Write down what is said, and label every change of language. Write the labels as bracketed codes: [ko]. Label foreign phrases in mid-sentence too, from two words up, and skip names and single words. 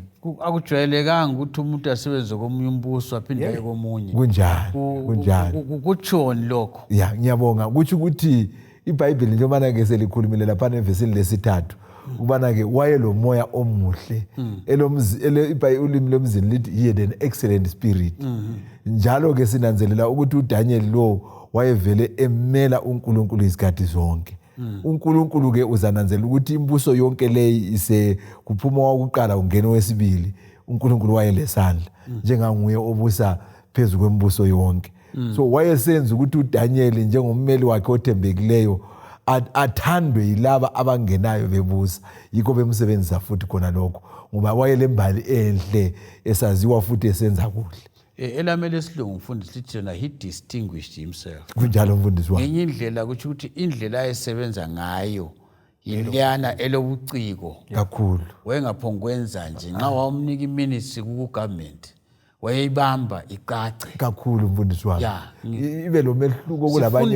[nd] Akujwayelekanga ukuthi umuntu asebenze komunye umbuso aphinde aye komunye. Kunjani. Kutshoni lokho? Ya, ngiyabonga. Kuthi ukuthi iBhayibheli njengoba ke selikhulumile lapha evesini lesithathu ubana ke wayelomoya omuhle. Ulimi lomzini lithi [en] he had an excellent spirit. [nd] Njalo ke sinanzelela ukuthi uDaniel lo wayevele emela uNkulunkulu izikhathi zonke. uNkulunkulu ke uzananzela ukuthi imbuso yonke leyi ise kuphuma wakuqala ungena wesibili. uNkulunkulu wayelesandla njenganguye obusa phezu kwembuso yonke. So wayesenza ukuthi uDaniel njengommeli wakhe othembekileyo athandwe yilaba abangenayo bebusa. Yikho bemsebenzisa futhi khona lokho, ngoba wayelembali enhle esaziwa futhi esenza kuhle. Elamele isilungu mfundisi lithi yona [en] he distinguished himself. [nd] Kunjalo mfundisi wami. Ngenye indlela kuthi ukuthi indlela ayesebenza ngayo yileyana elobuciko kakhulu. Wayengaphongwenza nje nxa wamnika iminisi kugovernment wayeyibamba icace kakhulu mfundisi wami. Ibe lo mehluko kulabanye